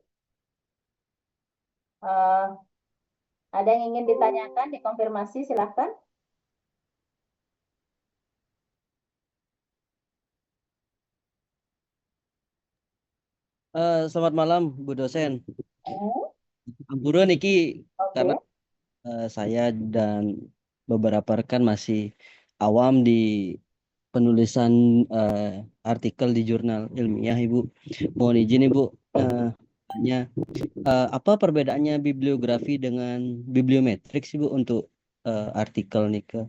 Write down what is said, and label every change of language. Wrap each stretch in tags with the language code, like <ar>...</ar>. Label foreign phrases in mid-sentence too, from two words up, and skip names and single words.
<id>Ada yang ingin ditanyakan, dikonfirmasi, silahkan. Selamat malam, Bu dosen. Oh,</id> <ban>Ampura niki karena</ban> <id>oke. saya dan beberapa rekan masih awam di penulisan artikel di jurnal ilmiah, Ibu. Mohon izin, Ibu, tanya apa perbedaannya bibliografi dengan bibliometrik, Ibu, untuk artikel nika?</id>